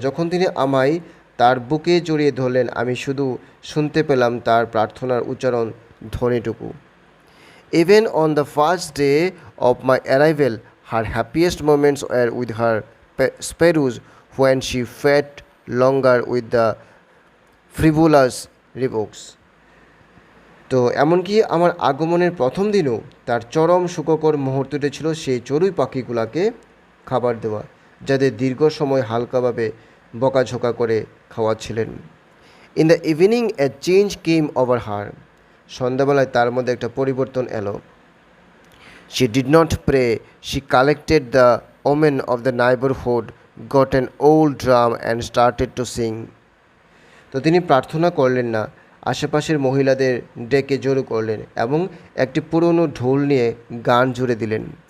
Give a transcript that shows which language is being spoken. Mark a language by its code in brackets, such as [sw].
[bn] যখন তিনি আমায় তার বুকে জড়িয়ে ধরলেন, আমি শুধু শুনতে পেলাম তার প্রার্থনার উচ্চারণ ধ্বনিটুকু। [en] Even on the first day of my arrival, her happiest moments were with her sparrows when she fed longer with the frivolous rebukes. [bn] তো এমনকি আমার আগমনের প্রথম দিনও তার চরম সুখকর মুহূর্তটি ছিল সেই চড়ুই পাখিগুলোকে খাবার দেওয়া, যাদের দীর্ঘ সময় হালকাভাবে বকাঝোকা করে খাওয়াচ্ছিলেন। [en] In the evening a change came over her. [bn] সন্ধ্যাবেলায় তার মধ্যে একটা পরিবর্তন এলো। [en] She did not pray. She collected the women of the neighborhood, got an old drum and started to sing. [bn] তো তিনি প্রার্থনা করলেন না, আশেপাশের মহিলাদের ডেকে জড়ো করলেন এবং একটি পুরনো ঢোল নিয়ে গান জুড়ে দিলেন।